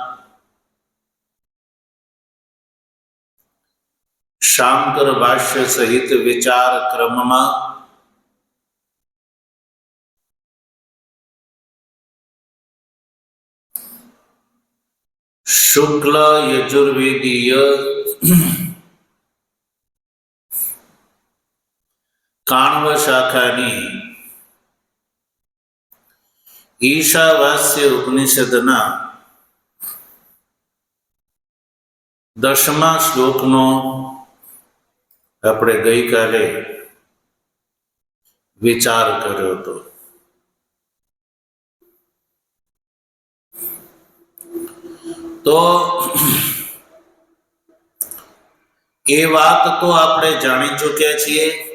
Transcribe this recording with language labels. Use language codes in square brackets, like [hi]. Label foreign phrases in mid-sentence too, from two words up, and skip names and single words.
[gu] શાંકર ભાષ્ય સહિત વિચાર ક્રમ મેં શુક્લ યજુર્વેદીય કાણ્વ શાખાની ઈશાવાસ્ય ઉપનિષદના 10મા શ્લોકનો આપણે ગઈકાલે વિચાર કર્યો હતો। તો એ વાત તો આપણે જાણી ચૂક્યા છીએ